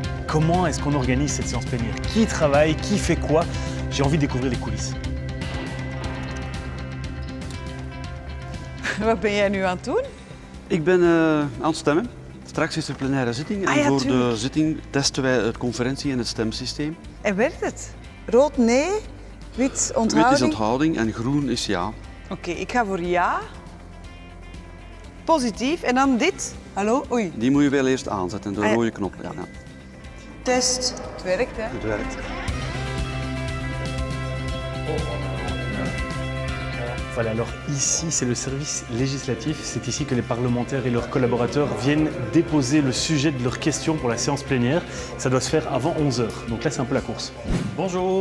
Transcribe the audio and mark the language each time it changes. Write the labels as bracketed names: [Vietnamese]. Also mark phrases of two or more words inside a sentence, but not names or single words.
[French] comment est-ce qu'on organise cette séance plénière? Qui travaille? Qui fait quoi? J'ai envie de découvrir les coulisses. [Dutch] Wat ben jij nu aan het doen? Ik ben aan het stemmen. Straks is er plenaire zitting en voor de zitting testen wij het conferentie- en het stemsysteem. En werkt het? Rood nee, wit onthouding? Wit is onthouding en groen is ja. Oké, ik ga voor ja. Positief. En dan dit. Hallo? Oei. Die moet je wel eerst aanzetten, de rode knop. Ja. Test. Het werkt, hè? Het werkt. [French] Voilà, alors ici c'est le service législatif, c'est ici que les parlementaires et leurs collaborateurs viennent déposer le sujet de leurs questions pour la séance plénière. Ça doit se faire avant 11h, donc là c'est un peu la course. Bonjour.